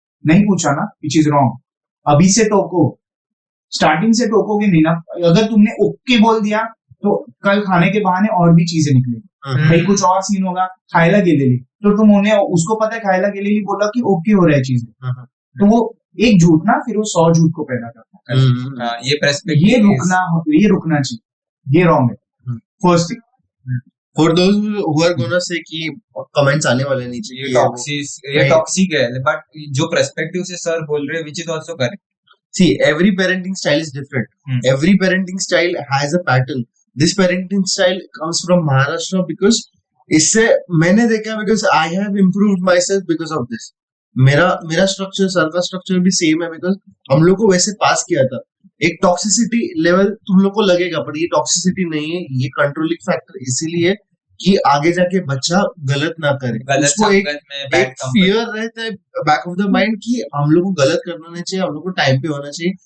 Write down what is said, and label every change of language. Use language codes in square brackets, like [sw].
[hi] नहीं पूछा ना, विच इज रॉन्ग। अभी से टोको, स्टार्टिंग से टोकोगे नहीं ना, अगर तुमने ओके बोल दिया तो कल खाने के बहाने और भी चीजें निकलेगी, भाई कुछ और सीन होगा, [mr] खायला गेलेली, [hi] तो तुम उन्हें, उसको पता है खायला गेलेली, बोला कि ओके हो रहा है चीजें, तो वो एक झूठ ना फिर वो 100 झूठ को पैदा करता है। ये रुकना चाहिए, ये रॉन्ग है first thing. [en] For those who are gonna say कि comments आने वाले नीचे [hi] ये टॉक्सिक है, बट जो पर्सपेक्टिव से सर बोल रहे हैं [en] which is also correct. See, every parenting style is different. Every parenting style has a pattern. This parenting style comes from Maharashtra because [hi] इससे मैंने देखा, [en] because I have improved myself because of this. [hi] मेरा structure, sir का structure भी same है, because हम लोग को वैसे पास किया था। एक टॉक्सिसिटी लेवल तुम लोग को लगेगा, पर ये टॉक्सिसिटी नहीं है, ये कंट्रोलिंग फैक्टर इसीलिए कि आगे जाके बच्चा गलत ना करे, उसको एक फियर रहता है [en] back of the mind [hi] कि हम लोग को गलत करना नहीं चाहिए, हम लोग को टाइम पे होना चाहिए।